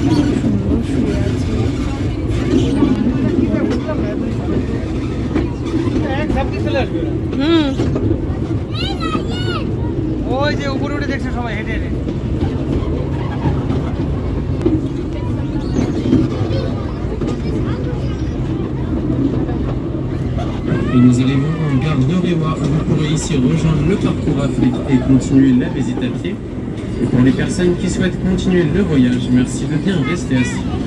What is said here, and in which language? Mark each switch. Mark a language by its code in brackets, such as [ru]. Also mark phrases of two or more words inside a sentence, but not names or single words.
[bn] ওই যে উপরে উঠে দেখছে সবাই হেঁটে হেঁটে। [fr] Et nous arrivons en gare de Réwa. Vous pourrez ici rejoindre le parcours Afrique et continuer la visite à pied. Et pour les personnes qui souhaitent continuer le voyage, merci de bien rester assis.